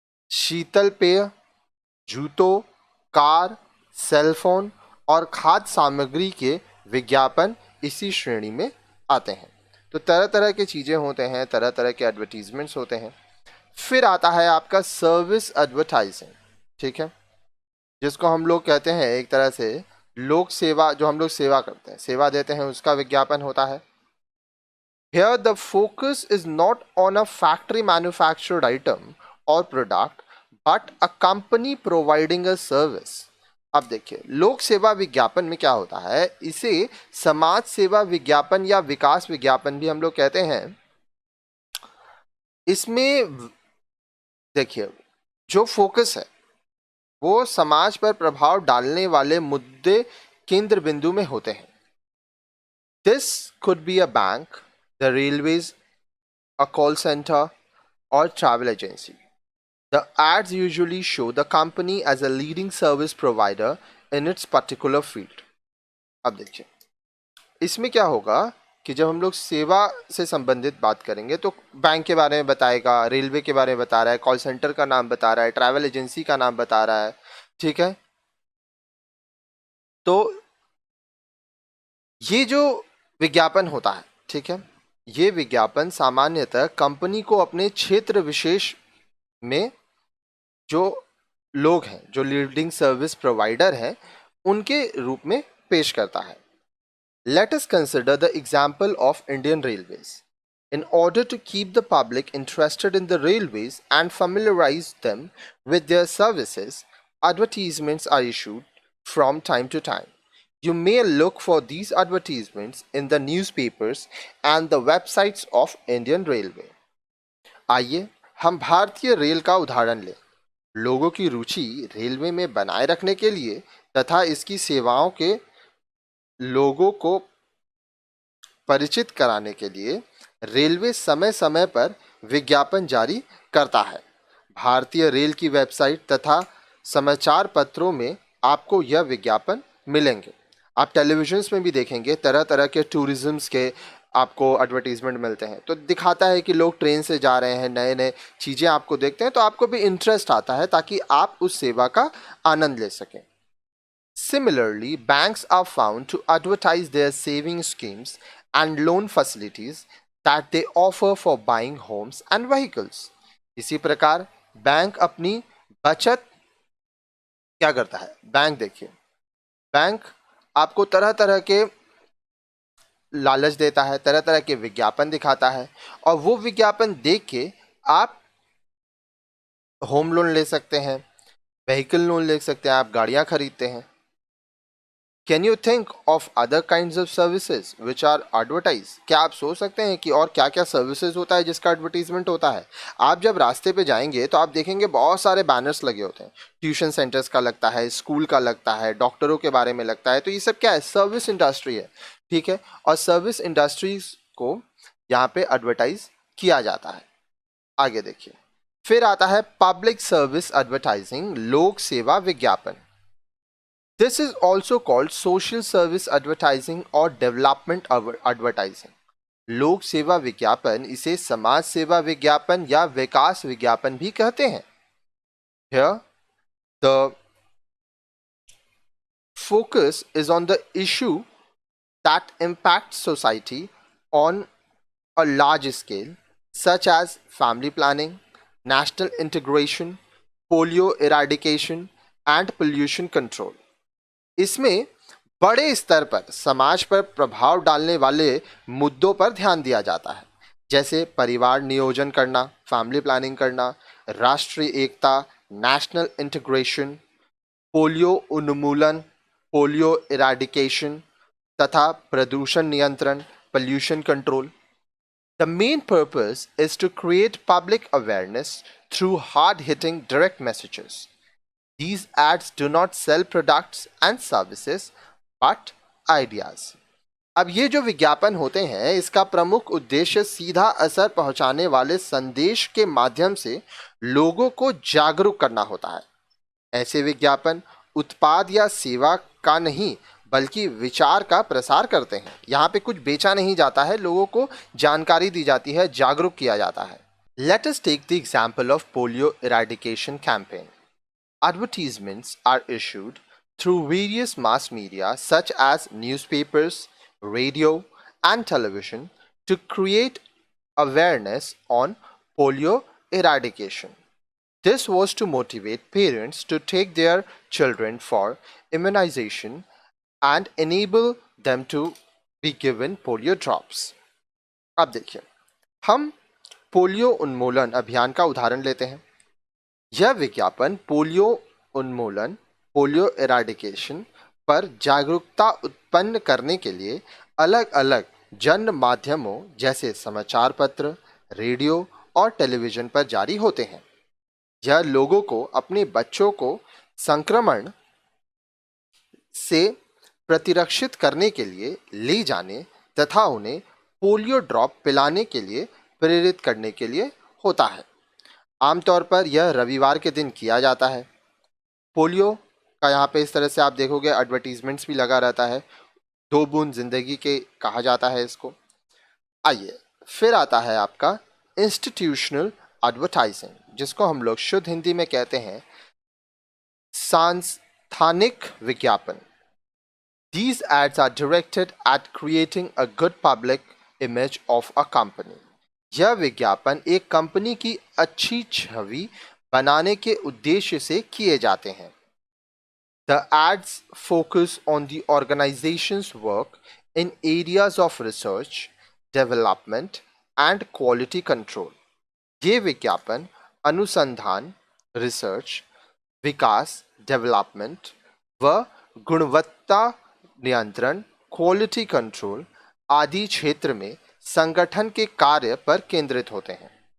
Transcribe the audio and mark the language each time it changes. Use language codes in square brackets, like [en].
[hi] शीतल पेय, जूतों, car, cellphone और खाद्य सामग्री के विज्ञापन इसी श्रेणी में आते हैं। तो तरह तरह की चीज़ें होते हैं, तरह तरह के एडवर्टीजमेंट्स होते हैं। फिर आता है आपका सर्विस एडवर्टाइजिंग। ठीक है, जिसको हम लोग कहते हैं एक तरह से लोक सेवा, जो हम लोग सेवा करते हैं, सेवा देते हैं, उसका विज्ञापन होता है। [en] Here the focus is not on a factory manufactured item or product but a company providing a service. [hi] अब देखिए, लोक सेवा विज्ञापन में क्या होता है, इसे समाज सेवा विज्ञापन या विकास विज्ञापन भी हम लोग कहते हैं। इसमें देखिए, जो फोकस है वो समाज पर प्रभाव डालने वाले मुद्दे केंद्र बिंदु में होते हैं। [en] This could be a bank, the railways, a call center, or travel agency. The ads usually show the company as a leading service provider in its particular field. [hi] अब देखिए, इसमें क्या होगा कि जब हम लोग सेवा से संबंधित बात करेंगे तो बैंक के बारे में बताएगा, रेलवे के बारे में बता रहा है, कॉल सेंटर का नाम बता रहा है, ट्रैवल एजेंसी का नाम बता रहा है, ठीक है। तो ये जो विज्ञापन होता है, ठीक है, ये विज्ञापन सामान्यतः कंपनी को अपने क्षेत्र विशेष में जो लोग हैं, जो लीडिंग सर्विस प्रोवाइडर हैं, उनके रूप में पेश करता है। [en] Let us consider the example of Indian Railways. In order to keep the public interested in the railways and familiarize them with their services, advertisements are issued from time to time. You may look for these advertisements in the newspapers and the websites of Indian Railway. [hi] आइए हम भारतीय rail का उदाहरण लें। लोगों की रुचि railway में बनाए रखने के लिए तथा इसकी सेवाओं के लोगों को परिचित कराने के लिए रेलवे समय समय पर विज्ञापन जारी करता है। भारतीय रेल की वेबसाइट तथा समाचार पत्रों में आपको यह विज्ञापन मिलेंगे। आप टेलीविजन में भी देखेंगे, तरह तरह के टूरिज्म्स के आपको एडवर्टीजमेंट मिलते हैं, तो दिखाता है कि लोग ट्रेन से जा रहे हैं, नए नए चीज़ें आपको देखते हैं, तो आपको भी इंटरेस्ट आता है ताकि आप उस सेवा का आनंद ले सकें। [en] Similarly, banks are found to advertise their saving schemes and loan facilities that they offer for buying homes and vehicles. [hi] इसी प्रकार बैंक अपनी बचत क्या करता है, बैंक देखिए, बैंक आपको तरह तरह के लालच देता है, तरह तरह के विज्ञापन दिखाता है, और वो विज्ञापन देख के आप होम लोन ले सकते हैं, व्हीकल लोन ले सकते हैं, आप गाड़ियां खरीदते हैं। [en] Can you think of other kinds of services which are advertise? [hi] क्या आप सोच सकते हैं कि और क्या क्या सर्विसेज होता है जिसका एडवर्टीजमेंट होता है? आप जब रास्ते पे जाएंगे तो आप देखेंगे बहुत सारे बैनर्स लगे होते हैं, ट्यूशन सेंटर्स का लगता है, स्कूल का लगता है, डॉक्टरों के बारे में लगता है। तो ये सब क्या है, सर्विस इंडस्ट्री है, ठीक है, और सर्विस इंडस्ट्रीज को यहाँ पे एडवर्टाइज किया जाता है। आगे देखिए, फिर आता है पब्लिक सर्विस एडवर्टाइजिंग, लोक सेवा विज्ञापन। [en] This is also called social service advertising or development advertising. [hi] लोक सेवा विज्ञापन, इसे समाज सेवा विज्ञापन या विकास विज्ञापन भी कहते हैं। [en] Here, the focus is on the issue that impacts society on a large scale, such as family planning, national integration, polio eradication, and pollution control. [hi] इसमें बड़े स्तर पर समाज पर प्रभाव डालने वाले मुद्दों पर ध्यान दिया जाता है, जैसे परिवार नियोजन करना, फैमिली प्लानिंग करना, राष्ट्रीय एकता, नेशनल इंटीग्रेशन, पोलियो उन्मूलन, पोलियो इराडिकेशन, तथा प्रदूषण नियंत्रण, pollution control. [en] The main purpose is to create public awareness through hard-hitting direct messages. These ads do not sell products and services but ideas. [hi] अब ये जो विज्ञापन होते हैं, इसका प्रमुख उद्देश्य सीधा असर पहुंचाने वाले संदेश के माध्यम से लोगों को जागरूक करना होता है। ऐसे विज्ञापन उत्पाद या सेवा का नहीं बल्कि विचार का प्रसार करते हैं। यहाँ पे कुछ बेचा नहीं जाता है, लोगों को जानकारी दी जाती है, जागरूक किया जाता है। [en] Let us take the example of polio eradication campaign. Advertisements are issued through various mass media such as newspapers, radio, and television to create awareness on polio eradication. This was to motivate parents to take their children for immunization and enable them to be given polio drops. [hi] अब देखिए, हम polio उन्मूलन अभियान का उदाहरण लेते हैं। यह विज्ञापन पोलियो उन्मूलन पोलियो एराडिकेशन पर जागरूकता उत्पन्न करने के लिए अलग अलग जन माध्यमों जैसे समाचार पत्र, रेडियो और टेलीविजन पर जारी होते हैं। यह लोगों को अपने बच्चों को संक्रमण से प्रतिरक्षित करने के लिए ले जाने तथा उन्हें पोलियो ड्रॉप पिलाने के लिए प्रेरित करने के लिए होता है। आमतौर पर यह रविवार के दिन किया जाता है। पोलियो का यहाँ पे इस तरह से आप देखोगे एडवर्टीजमेंट्स भी लगा रहता है, 2 बूंद जिंदगी के कहा जाता है इसको। आइए फिर आता है आपका इंस्टीट्यूशनल एडवर्टाइजिंग, जिसको हम लोग शुद्ध हिंदी में कहते हैं सांस्थानिक विज्ञापन। [en] These ads are directed at creating a good public image of a company. [hi] यह विज्ञापन एक कंपनी की अच्छी छवि बनाने के उद्देश्य से किए जाते हैं। [en] The ads focus on the organization's work in areas of research, development and quality control. [hi] ये विज्ञापन अनुसंधान, रिसर्च, विकास, डेवलपमेंट व गुणवत्ता नियंत्रण, क्वालिटी कंट्रोल आदि क्षेत्र में संगठन के कार्य पर केंद्रित होते हैं।